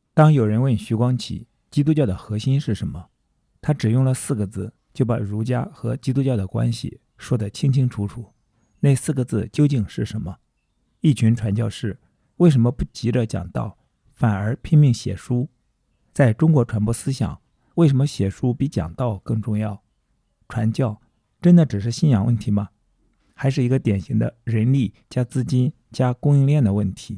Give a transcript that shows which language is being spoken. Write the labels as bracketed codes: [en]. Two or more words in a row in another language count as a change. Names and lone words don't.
[zh] 當有人問徐光啟基督教的核心是什麼，他只用了4個字就把儒家和基督教的關係說得清清楚楚。那4個字究竟是什麼？一群傳教士為什麼不急着講道，反而拼命寫書？在中國傳播思想，為什麼寫書比講道更重要？傳教真的只是信仰問題嗎？還是一個典型的人力加資金加供應鏈的問題？